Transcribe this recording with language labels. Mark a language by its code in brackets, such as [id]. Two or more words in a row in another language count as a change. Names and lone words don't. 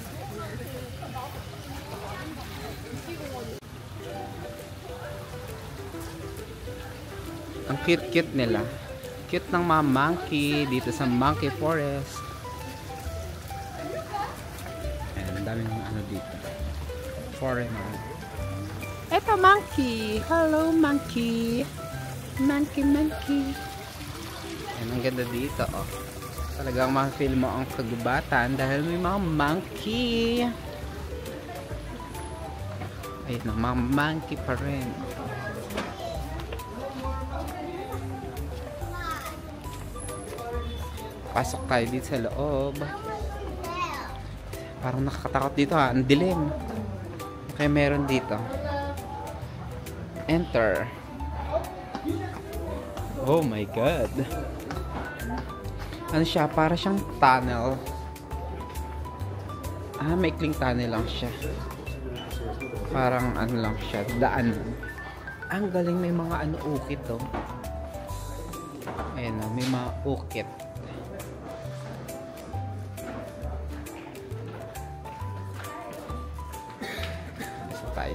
[tl] Ang cute-cute nila. Cute ng mga monkey dito sa Monkey Forest. Ayan. Ang daming dito. Foreigner. Ito monkey. [en] Hello monkey. Monkey. [tl] Ayan, ang ganda dito, oh. Talagang ma-feel mo ang kagubatan dahil may mga monkey. Ayun, mga monkey pa rin. Pasok tayo dito sa loob. Parang nakakatakot dito, ha. Ang dilim. Kaya meron dito. [en] Enter. Oh my God. [tl] Ano siya? Para siyang tunnel. Maikling tunnel lang siya. Parang lang siya. Daan. Ang galing, may mga ukit oh. Ayan oh, may mga ukit. Isa tayo.